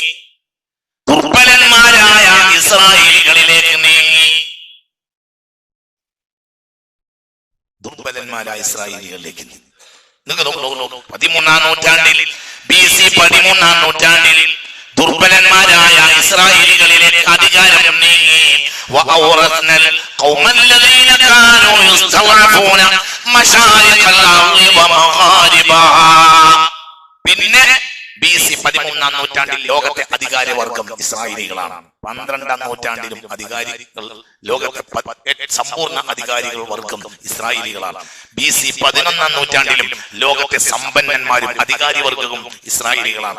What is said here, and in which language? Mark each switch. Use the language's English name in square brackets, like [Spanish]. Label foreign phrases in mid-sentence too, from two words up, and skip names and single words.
[Malayalam] ദുർബലന്മാരായ ഇസ്രായേലികളിലേക്ക് നീങ്ങി. ദുർബലന്മാരായ ഇസ്രായേലികളിലേക്ക് നീങ്ങി. 13-ാം നൂറ്റാണ്ടിൽ BC 13-ാം നൂറ്റാണ്ടിൽ ദുർബലന്മാരായ ഇസ്രായേലികളിലേക്ക് അധികാരം നീങ്ങി. [Arabic] وأورثنا القوم الذين كانوا يستضعفون مشارق الأرض ومغاربها. [Malayalam] പിന്നെ BC 13-ാം നൂറ്റാണ്ടിൽ ലോകത്തെ അധികാരവർഗം ഇസ്രായേലികളാണ്. 12-ാം നൂറ്റാണ്ടിലും അധികാരികൾ ലോകത്തെ സമ്പൂർണ്ണ അധികാരികൾ വർഗം ഇസ്രായേലികളാണ്. BC 11-ാം നൂറ്റാണ്ടിലും ലോകത്തെ സമ്പന്നന്മാരും അധികാരി വർഗവും ഇസ്രായേലികളാണ്.